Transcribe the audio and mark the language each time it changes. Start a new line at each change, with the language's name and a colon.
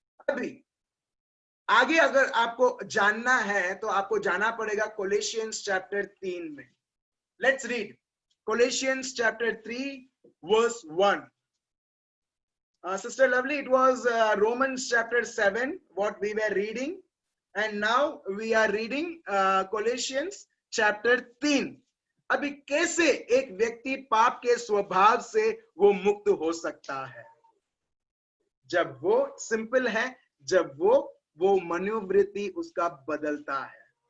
Hindi: अभी आगे अगर आपको जानना है तो आपको जाना पड़ेगा कोलोसियंस चैप्टर 3 में।
English: Let's read Colossians chapter 3 verse 1. Sister Lovely, it was Romans chapter 7 what we were reading, and now we are reading Colossians chapter 3.
Hindi: अभी कैसे एक व्यक्ति पाप के स्वभाव से वो मुक्त हो सकता है? जब वो सिंपल है, जब वो मनोवृत्ति उसका बदलता है।